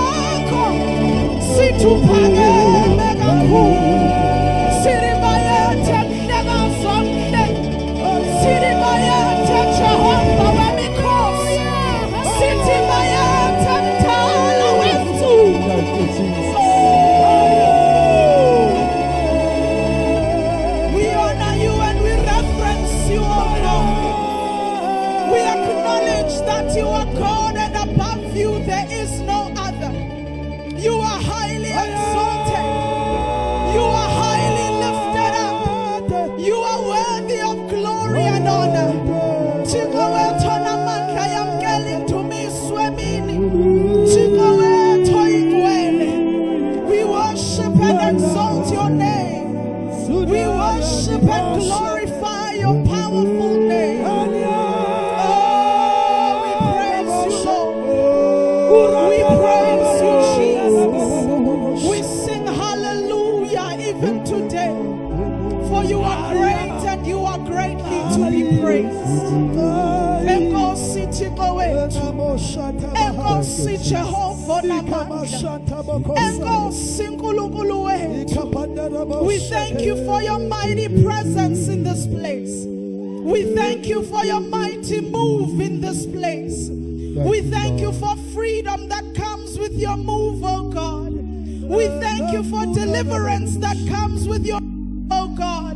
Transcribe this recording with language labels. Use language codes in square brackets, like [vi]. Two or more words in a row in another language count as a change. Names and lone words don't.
[zu] Situphakeme kakhulu. Siribayethe mhleka zonke. Siribayethe Jehova wemikhosi. Sithi bayethe mdala wethu. [en] We honor you and we reverence you, O Lord. We acknowledge that you are God and above you there is no other. You are highly exalted. You are highly lifted up. You are worthy of glory and honor. [xh] Thixo wethu onamandla yamkela indumiso emini. Thixo wethu oyingcwele. [en] We worship and exalt your name. We worship and glorify your powerful name. Oh, we praise you, Lord. We praise you, Jesus. We sing hallelujah even today. For you are great and you are greatly to be praised. [xh] Enkosi Thixo wethu. Enkosi Jehova namandla. Enkosi Nkulunkulu wethu. [en] We thank you for your mighty presence in this place. We thank you for your mighty move in this place. We thank you for freedom that comes with your move, oh God. We thank you for deliverance that comes with your oh God.